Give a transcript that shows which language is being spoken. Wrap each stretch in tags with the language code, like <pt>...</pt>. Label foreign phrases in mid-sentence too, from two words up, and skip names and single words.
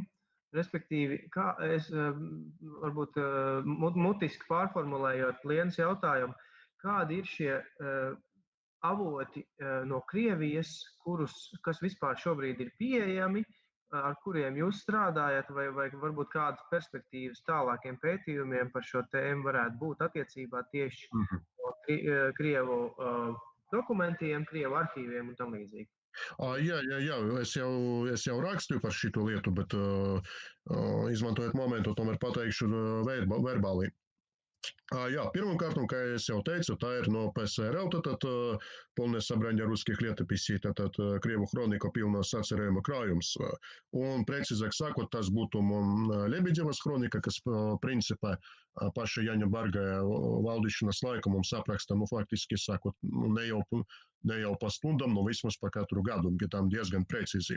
<lv>Respektīvi, kā es varbūt mutiski pārformulējot Lienas jautājumu, kādi ir šie avoti no Krievijas, kas vispār šobrīd ir pieejami, ar kuriem jūs strādājat, vai varbūt kādas perspektīvas tālākiem pētījumiem par šo tēmu varētu būt attiecībā tieši no Krievu dokumentiem, Krievu arhīviem un tam līdzīgi. Jā, es jau rakstīju par šito lietu, bet izmantojot momentu, tomēr pateikšu verbāli. Jā, pirmkārt, kā es jau teicu, tā ir no PSRL, tad</lv> <ru>полное собрание русских летописей,</ru> <lv>tad Krievu хроника pilno sacerējuma krājums. Un precīzāk sakot, tas būtu Lebedevas хроника, kas principā paša Jaņa Bargaja valdīšanas laika mums apraksta, faktiski sakot, ne jau pa stundam, no vismaz pa katru gadu, bet tam diezgan precīzi.</lv>